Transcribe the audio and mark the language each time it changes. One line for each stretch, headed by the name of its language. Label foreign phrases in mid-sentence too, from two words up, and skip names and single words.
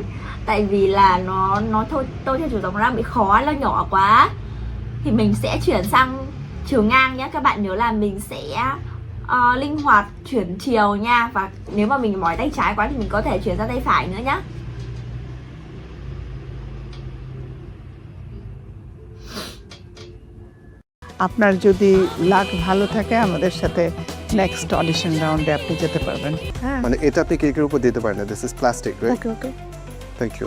Vietnamese: Tại vì là nó tô theo chiều dọc nó đang bị khó, nó nhỏ quá. Thì mình sẽ chuyển sang chiều ngang nhé. Các bạn nhớ là mình sẽ linh hoạt chuyển chiều nha. Và nếu mà mình mỏi tay trái quá thì mình có thể chuyển sang tay phải nữa nhé.
Bangla: আপনার যদি লাক ভালো থাকে আমাদের সাথে
English: next audition round
Bangla: আপনি যেতে পারবেন। হ্যাঁ, মানে এটা আপনি কেকের উপর দিতে পারেন না,
English: this is plastic, right? okay okay, thank you.